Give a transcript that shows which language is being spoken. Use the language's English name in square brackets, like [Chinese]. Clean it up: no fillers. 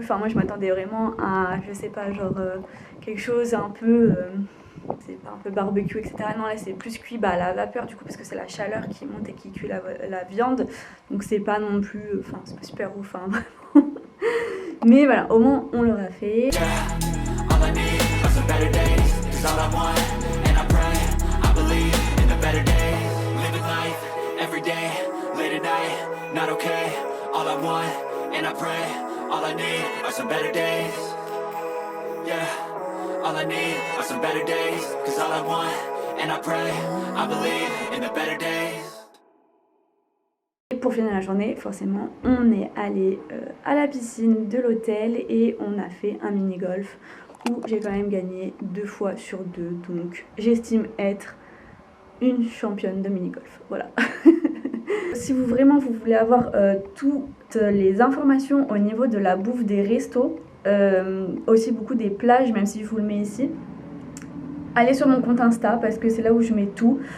[French] Enfin, moi, je m'attendais vraiment à, je sais pas, genre quelque chose un peu... c'est pas un peu barbecue, etc. Non, là, c'est plus cuit à la vapeur, du coup, parce que c'est la chaleur qui monte et qui cuit la viande. Donc c'est pas non plus... Enfin, c'est pas super ouf, hein, vraiment. Mais voilà, au moins, on l'aura fait. [English] Better day, living life, every day, late at night, not okay, all I want, and I pray, all I need are some better days, yeah, all I need are some better days, cause all I want, and I pray, I believe in the better days. [French] Et pour finir la journée, forcément, on est allé à la piscine de l'hôtel et on a fait un mini-golf où j'ai quand même gagné 2 fois sur 2, donc j'estime être une championne de mini-golf, voilà. Si vous voulez avoir toutes les informations au niveau de la bouffe des restos, aussi beaucoup des plages, même si je vous le mets ici, allez sur mon compte Insta parce que c'est là où je mets tout.